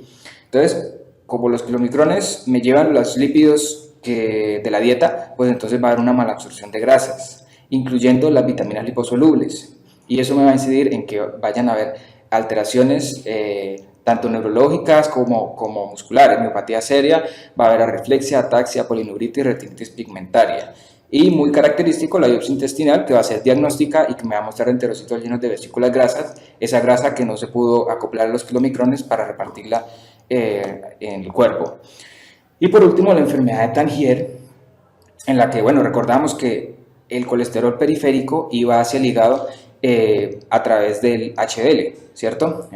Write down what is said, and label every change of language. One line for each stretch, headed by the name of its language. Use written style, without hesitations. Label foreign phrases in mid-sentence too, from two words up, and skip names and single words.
Spanish: Entonces, como los kilomicrones me llevan los lípidos de la dieta, pues entonces va a haber una malabsorción de grasas, incluyendo las vitaminas liposolubles. Y eso me va a incidir en que vayan a haber alteraciones tanto neurológicas como musculares, miopatía seria, va a haber arreflexia, ataxia, polineuritis, retinitis pigmentaria. Y muy característico la biopsia intestinal, que va a ser diagnóstica y que me va a mostrar enterocitos llenos de vesículas grasas, esa grasa que no se pudo acoplar a los kilomicrones para repartirla en el cuerpo. Y por último, la enfermedad de Tangier, en la que, bueno, recordamos que el colesterol periférico iba hacia el hígado a través del HDL, ¿cierto?